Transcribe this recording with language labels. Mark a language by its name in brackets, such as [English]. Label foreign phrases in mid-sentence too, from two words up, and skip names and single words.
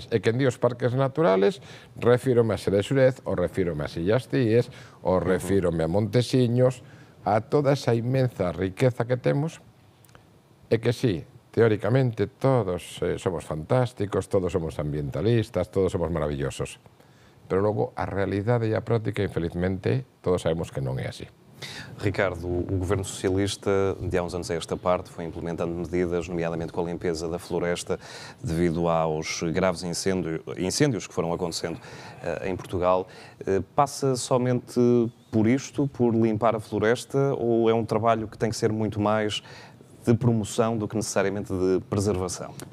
[Galician] E quen di os parques naturales, refírome a Xerexurez, ou refírome a Illas Cíes, ou refírome a Montesiños, a toda esa inmensa riqueza que temos, e que sí, teóricamente todos somos fantásticos, todos somos ambientalistas, todos somos maravillosos. Pero logo a realidade e a práctica, infelizmente, todos sabemos que non é así. [Portuguese] Ricardo, o governo socialista, de há uns anos a esta parte, foi implementando medidas, nomeadamente com a limpeza da floresta, devido aos graves incêndios que foram acontecendo em Portugal. Passa somente por isto, por limpar a floresta, ou é um trabalho que tem que ser muito mais de promoção do que necessariamente de preservação?